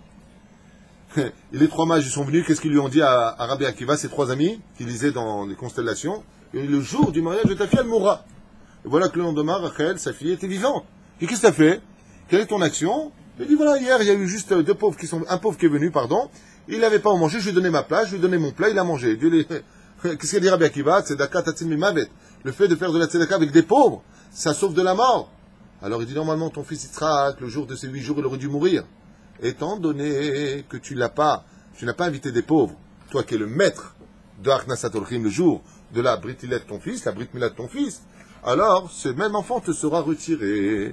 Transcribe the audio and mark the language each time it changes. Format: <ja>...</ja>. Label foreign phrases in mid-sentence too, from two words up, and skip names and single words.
<fr>Et les 3 mages, ils sont venus, qu'est-ce qu'ils lui ont dit à Rabbi Akiva, ses 3 amis, qui lisaient dans les constellations? Et le jour du mariage de ta fille, elle mourra. Et voilà que le lendemain, Rachel, sa fille, était vivante. Et qu'est-ce que tu as fait? Quelle est ton action? Il dit, voilà, hier, il y a eu juste un pauvre qui est venu, pardon. Il n'avait pas à manger, je lui ai donné ma place, je lui ai donné mon plat, il a mangé. Qu'est-ce qu'il dit Rabbi Akiva?</fr> <he>צדקה תציל ממוות.</he> <fr>Le fait de faire de la tzedaka avec des pauvres, ça sauve de la mort. Alors il dit, normalement, ton fils Yitzhak, le jour de ces 8 jours, il aurait dû mourir. Étant donné que tu n'as pas invité des pauvres, toi qui es le maître de</fr> <he>הכנסת אורחים,</he> <fr>le jour de la</fr> <he>ברית מילה</he> <fr>de ton fils, la</fr> <he>ברית מילה</he> <fr>de ton fils, alors ce même enfant te sera retiré.</fr>